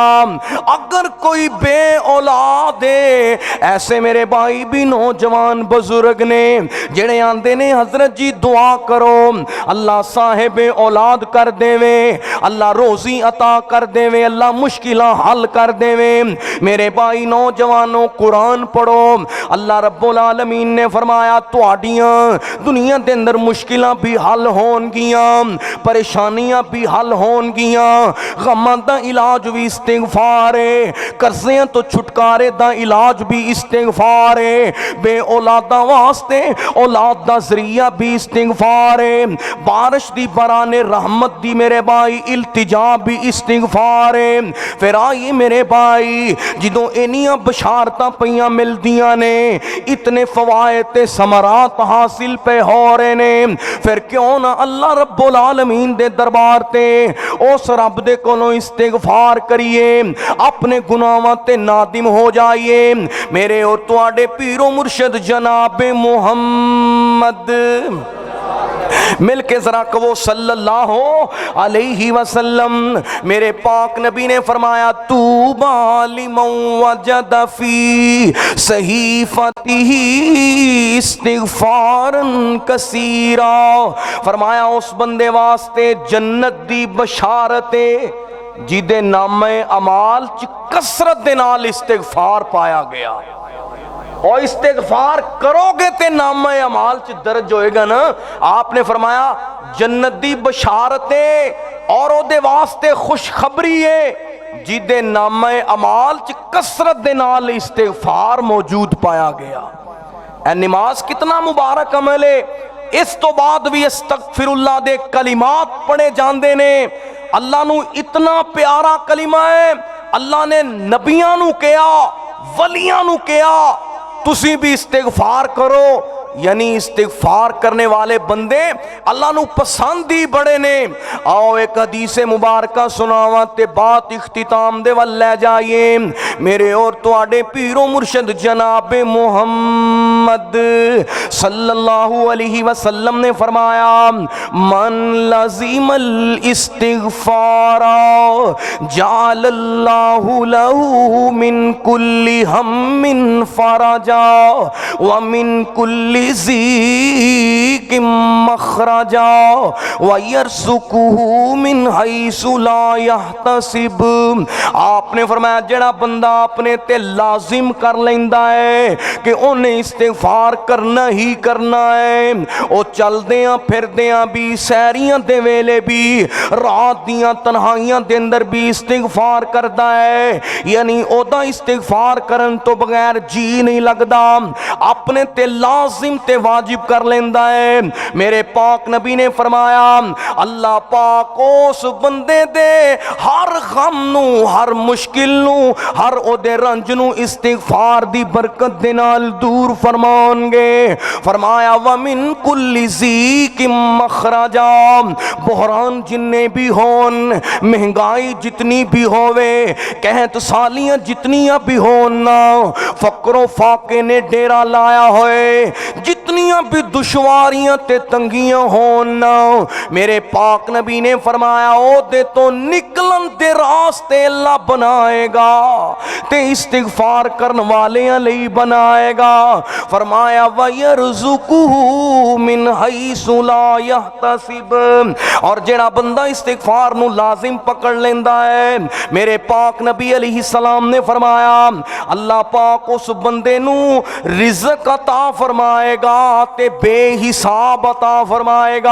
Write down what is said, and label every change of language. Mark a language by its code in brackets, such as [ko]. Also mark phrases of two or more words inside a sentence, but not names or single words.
[pa] اگر کوئی بے اولاد ہے، ایسے میرے بھائی بھی نوجوان بزرگ نے جیڑے آندے نے حضرت جی دعا کرو، اللہ صاحب اولاد کر دیوے، اللہ روزی عطا کر دیوے، اللہ مشکلاں حل کر دیوے. میرے بھائی نوجواناں قرآن پڑھو, [ar] اللہ رب العالمین [pa] نے فرمایا تہاڈیاں دنیا دے اندر مشکلاں بھی حل ہونگیاں، پریشانیاں بھی حل ہونگیاں، غماں دا علاج علاج بھی استغفار ہے، قرضیاں توں چھٹکارے دا علاج بھی استغفار ہے، بے اولاداں واسطے اولاد دا ذریعہ بھی استغفار ہے، بارش دی بارانِ رحمت دی میرے بھائی التجا بھی استغفار ہے. پھر آئیے میرے بھائی، جدوں انیاں بشارتاں پئیاں ملدیاں نے، اتنے فوائد تے ثمرات حاصل پئے ہو رہے نے، پھر کیوں نہ [ar] اللہ رب العالمین [pa] دے دربار تے اس رب دے کولوں استغفار کریے، اپنے گناہاں تے نادم ہو جائیے. میرے اور تہاڈے پیر و مرشد جنابِ محمد مل کے ذرا کہو [ar] صلى الله عليه وسلم. [pa] میرے پاک نبی نے فرمایا [ar] طوبى لمن وجد في صحيفته استغفارا كثيرا. [pa] فرمایا اس بندے واسطے جنت دی بشارت ہے جدے نامۂ اعمال چ کثرت دے نال استغفار پایا گیا. اور استغفار کرو گے تے نامۂ اعمال چ درج ہووے گا نا. آپ نے فرمایا جنت دی بشارت ہے اور اودے واسطے خوشخبری ہے جدے نامۂ اعمال چ کثرت دے نال استغفار موجود پایا گیا. اے نماز کتنا مبارک عمل ہے۔ اس توں بعد بھی استغفر اللہ دے کلمات پڑھے جاندے نے. اللہ نوں اتنا پیارا کلمہ ہے, اللہ نے نبیاں نوں کہا، ولیاں نوں کہا تسی بھی استغفار کرو. یعنی استغفار کرن والے بندے اللہ نوں پسند ہی بڑے نے. آؤ اک حدیث مبارکہ سناواں تے بات اختتام دے ول لے جائیے. میرے اور تہاڈے پیر و مرشد جنابِ محمد [ar] صلى الله عليه وسلم [pa] نے فرمایا [ar] من لزم الاستغفار جعل الله له من كل هم فرجا ومن كل ضيق مخرجا ويرزقه من حيث لا يحتسب. [pa] آپ نے فرمایا جیڑا بندہ اپنے تے لازم کر لیندا ہے کہ اونہے استغفار کرنا ہی کرنا ہے، او چلدیاں پھردیاں بھی، سیریاں دے ویلے بھی، رات دیاں تنہائیاں دے اندر بھی استغفار کردا ہے. یعنی اودا استغفار کرن توں بغیر جی نہیں لگدا، اپنے تے لازم تے واجب کر لیندا ہے. میرے پاک نبی نے فرمایا اللہ پاک اس بندے دے ہر غم نوں، ہر مشکل نوں، ہر اودے رنج نوں استغفار دی برکت دے نال دور فرماؤنگے. [ar] فرمايا ومن كل ضيق مخرجا. [pa] بحران جنے بھی ہون، مہنگائی جنی بھی ہووے، قحط سالیاں جنیاں بھی ہون نا، فقر و فاقے نے ڈیرہ لایا ہووے، جنیاں بھی دشواریاں تے تنگیاں ہون نا، میرے پاک نبی نے فرمایا اودے توں نکلن دے رستے اللہ بنائے گا تے استغفار کرن والیاں لئی بنائے گا. [ar] فرمايا ويرزقه من حيث لا يحتسب. [pa] اور جیڑا بندہ استغفار نوں لازم پکڑ لیندا ہے، میرے پاک نبی علیہ السلام نے فرمایا اللہ پاک اس بندے نوں رزق عطا فرمائے گا تے بے حساب عطا فرمائے گا.